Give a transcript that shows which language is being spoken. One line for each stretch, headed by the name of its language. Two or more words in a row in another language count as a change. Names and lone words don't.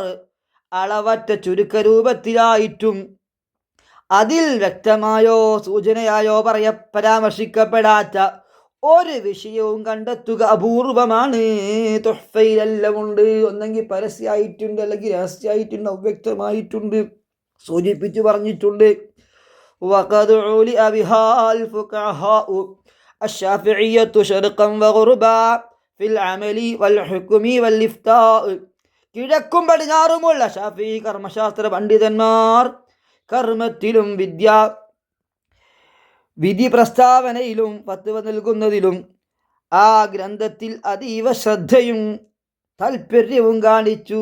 Malayalam: അളവറ്റ ചുരുക്കരൂപത്തിലായിട്ടും അതിൽ വ്യക്തമായോ സൂചനയായോ പരാമർശിക്കപ്പെടാത്ത ഒരു വിഷയവും കണ്ടെത്തുക അപൂർവമാണ്. തുഹ്ഫയിലെല്ലാം ഉണ്ട്. ഒന്നെങ്കിൽ പരസ്യമായിട്ടുണ്ട്, അല്ലെങ്കിൽ രഹസ്യമായിട്ടുണ്ട്, അവ്യക്തമായിട്ടുണ്ട്, സൂചിപ്പിച്ചു പറഞ്ഞിട്ടുണ്ട്.
Arabic: وقد علئ بها الفقهاء الشافعية شرقا وغربا في العمل والحكم والإفتاء.
Malayalam: കിഴക്കും പടിഞ്ഞാറുമുള്ള ഷാഫിഈ കർമ്മശാസ്ത്ര പണ്ഡിതന്മാർ കർമ്മത്തിലും വിധി പ്രസ്താവനയിലും ഫത്വ നൽകുന്നതിലും ആ ഗ്രന്ഥത്തിൽ അതീവ ശ്രദ്ധയും താൽപര്യവും കാണിച്ചു.